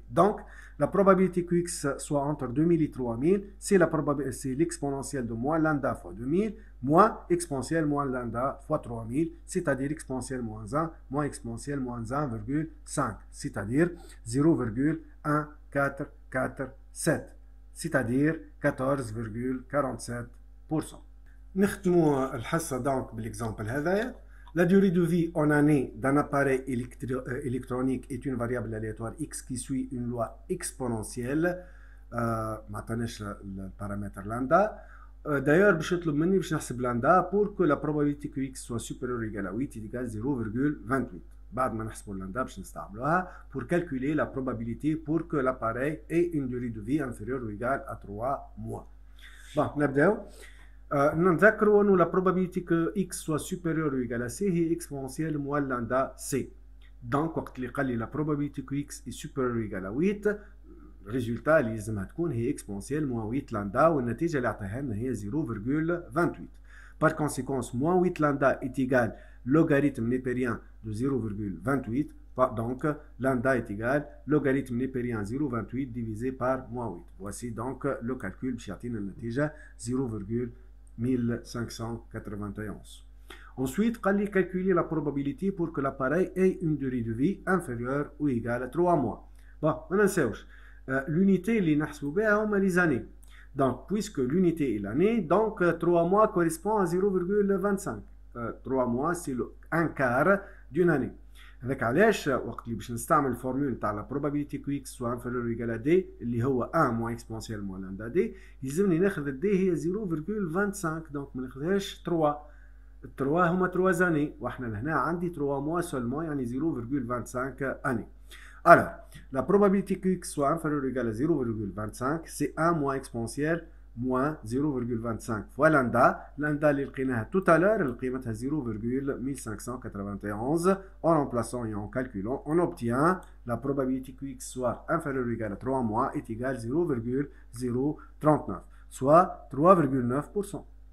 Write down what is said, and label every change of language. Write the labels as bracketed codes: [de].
[fr] Donc, la probabilité que x soit entre 2000 et 3000, c'est l'exponentielle de moins lambda fois 2000, moins exponentielle moins lambda fois 3000, c'est-à-dire exponentielle moins 1, moins exponentielle moins 1,5, c'est-à-dire 0,1447, c'est-à-dire 14,47%. [ar] نختموا الحصة دونك بالإكزامبل هذايا. [fr] La durée de vie en année d'un appareil électronique est une variable aléatoire x qui suit une loi exponentielle. [ar] ما عطاناش البارامتر لامدا. [fr] D'ailleurs [ar] باش يطلب مني باش نحسب لامدا [fr] pour que la probabilité que x soit supérieure ou égale à 8 est égale à 0,28. [ar] بعد ما نحسبوا لامدا باش نستعملوها [fr] pour calculer la probabilité pour que l'appareil ait une durée de vie inférieure ou égale à 3 mois. Bon, [ar] نبداو. نذكروا انه [fr] la probabilité que x soit supérieur ou égal à c هي exponentielle moins lambda c. [ar] Donc وقت اللي قال لي la probabilité que x est supérieur ou égal à 8 الريزولتا اللي لازمها تكون هي exponentielle moins 8 lambda والنتيجة اللي عطاها لنا هي 0,28. [fr] Par conséquent, moins 8 lambda est égal logarithme népérien de 0,28. Donc lambda est égal logarithme népérien 0,28 divisé par moins 8. Voici donc le calcul [ar] باش يعطينا النتيجة [fr] 0,1591. Ensuite, calculer la probabilité pour que l'appareil ait une durée de vie inférieure ou égale à 3 mois. [ar] Bon, ما ننساوش [fr] l'unité [ar] اللي نحسبوا بها هما [fr] les années. Donc, puisque l'unité est l'année, donc 3 mois correspond à 0,25. 3 mois, c'est un quart d'une année. [ar] هذاك علاش وقت اللي باش نستعمل الفورمول تاع لا probabilité que x soit inférieur ou égal à d اللي هو [fr] 1 moins exponentielle moins lambda d [ar] يلزمني ناخذ d هي 0,25 دونك ما ناخذهاش 3. 3 هما 3 زاني واحنا لهنا عندي 3 mois seulement يعني 0,25 année. [fr] Alors, la probabilité que x soit inférieur ou égal à 0,25 c'est 1 moins exponentielle moins 0,25 fois lambda. [ar] Lambda اللي لقيناها [fr] tout à l'heure [ar] قيمتها 0,1591. [fr] En remplaçant et en calculant, on obtient la probabilité que x soit inférieur ou égal à 3 mois est égale à 0,039, soit 3,9%.